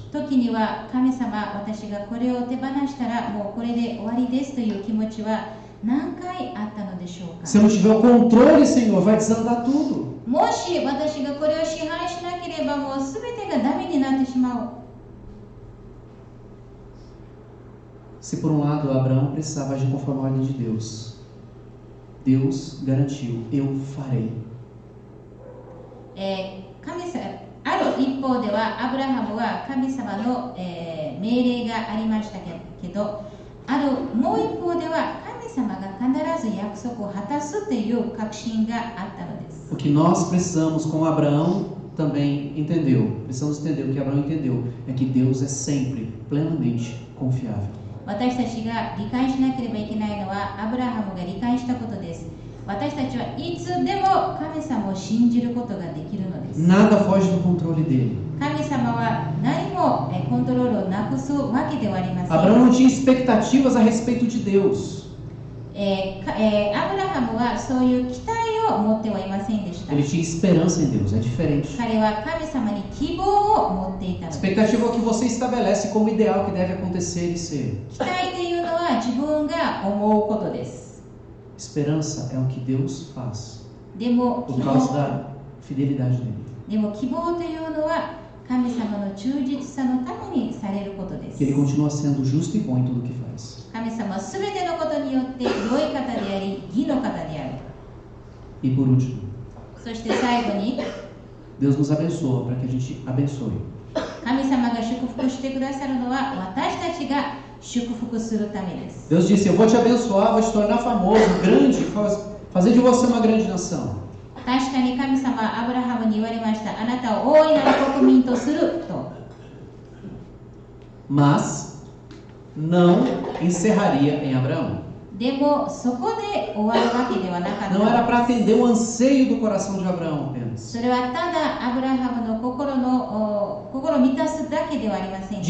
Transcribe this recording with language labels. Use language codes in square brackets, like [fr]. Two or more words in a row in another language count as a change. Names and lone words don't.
[ja] 時には、神様、私がこれを手放したらもうこれで終わりですという気持ちは何回あったのでしょうか。 [pt] Se eu não tiver o controle, Senhor, vai desandar tudo. [ja] もし私がこれを支配しなければ、もう全てがダメになってしまう。 [pt] Se por um lado Abraão precisava agir conforme a ordem de Deus, Deus garantiu: eu farei. [ja] ある一一方ではアブラハムは神様の、命令がありましたけど、もう一方では神様が必ず約束を果たすという確信があったのです。 [pt] O que nós precisamos, como Abraão também entendeu, precisamos entender o que Abraão entendeu, é que Deus é sempre plenamente confiável. [ja] 私たちが理解しなければいけないのはアブラハムが理解したことです。私たちはいつでも神様を信じることができるのです。 [pt] Nada foge do controle dele. [ja] 神様は何もコントロールをなくすわけではありません。 [pt] Abraão não tinha expectativas a respeito de Deus. [ja] アブラハムはそういう期待を持ってはいませんでした。 [pt] Ele tinha esperança em Deus, é diferente. [ja] 彼は神様に希望を持っていたのです。 [pt] Expectativa é o que você estabelece como ideal que deve acontecer e ser. [ja] 期待というのは自分が思うことです。 [pt] Esperança é o que Deus faz [ja] でも [pt] por causa da fidelidade dele. [ja] でも希望というのは神様の忠実さのためにされることです。 [pt] Que ele continua sendo justo e bom em tudo o que faz. [ja] 神様はすべてのことによって良い方であり、義の方である。 [pt] E por último, [ja] そして最後に [pt] Deus nos abençoa para que a gente abençoe. [ja] 神様が祝福してくださるのは私たちが祝福するためです。 [pt] Deus disse: Eu vou te abençoar, vou te tornar famoso, grande, fazer de você uma grande nação. [ja] 確かに神様はアブラハムに言われました。あなたを大いなる国民とすると。 [pt] Mas não encerraria em Abraão. [ja] でもそこで終わるわけではなかった。 [pt] Não era para atender o anseio do coração de Abraão apenas. [ja] それはただアブラハムの心を満たすだけではありませんで